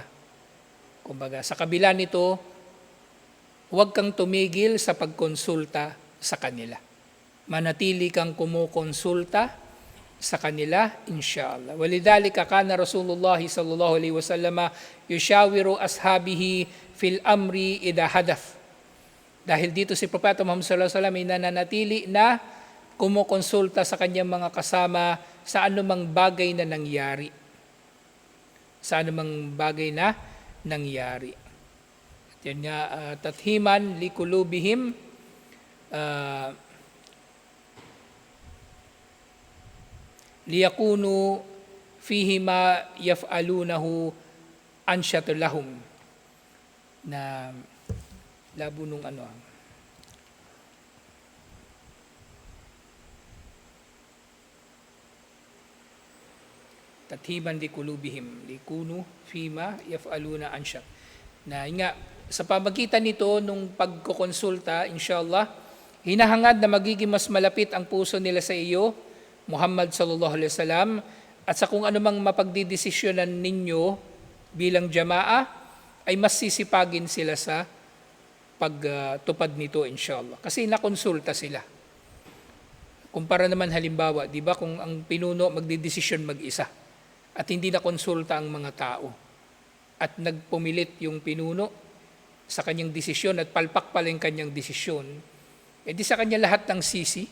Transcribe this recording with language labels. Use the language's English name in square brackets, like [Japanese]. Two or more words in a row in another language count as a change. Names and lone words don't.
[Filipino] Kumbaga, sa kabila nito, huwag kang tumigil sa pagkonsulta sa kanila. Manatili kang kumukonsulta sa kanila, inshallah. [Arabic] ولذلك كان رسول الله صلى الله عليه وسلم يشاور أصحابه في الأمر إذا حدث. [Filipino] Dahil dito si Propeta Muhammad [Arabic] صلى الله عليه وسلم [Filipino] ay nananatili na kumukonsulta sa kanyang mga kasama sa anumang bagay na nangyari. Sa anumang bagay na nangyari. At yan nga, [Arabic] تطييبا لقلوبهم، ليكونوا فيه ما يفعلونه أنشط لهم, [Filipino] na labo nung [Arabic] تطييبا لقلوبهم ليكونوا فيما يفعلون أنشط, [Filipino] na nga sa pamagitan nito nung pagkokonsulta, inshallah, hinahangad na magiging mas malapit ang puso nila sa iyo, [Arabic] محمد صلى الله عليه وسلم, [Filipino] at sa kung anumang mapagdidesisyonan ninyo bilang jamaa ay mas sisipagin sila sa pagtupad nito, inshallah. Kasi nakonsulta sila. Kumpara naman halimbawa, di ba, kung ang pinuno magdidesisyon mag-isa at hindi na konsulta ang mga tao at nagpumilit yung pinuno sa kanyang desisyon at palpak pala yung kanyang desisyon, di sa kanya lahat ng sisi.